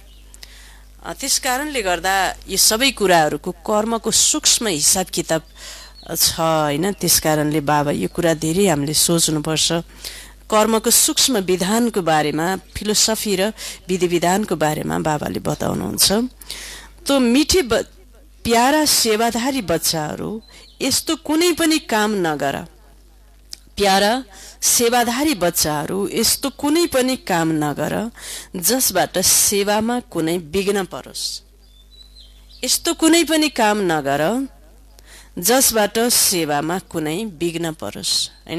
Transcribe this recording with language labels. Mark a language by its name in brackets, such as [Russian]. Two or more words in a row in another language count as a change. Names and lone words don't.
[Nepali] त्यस कारणले गर्दा यो सबै कुराहरूको कर्मको सूक्ष्म हिसाब किताब छ हैन। त्यस कारणले बाबा यो कुरा धेरै हामीले सोच्नुपर्छ। कर्मको सूक्ष्म विधानको बारेमा, फिलोसफी र विधि विधानको बारेमा बाबाले बताउनुहुन्छ। तो मिठी प्यारा सेवाधारी बच्चाहरू यस्तो कुनै पनि काम नगर। प्यारा सेवाधारी बच्चाहरू यस्तो कुनै पनि काम नगर जसबाट सेवामा कुनै विघ्न परोस्। यस्तो कुनै पनि काम नगर जसबाट सेवामा कुनै विघ्न परोस् हैन।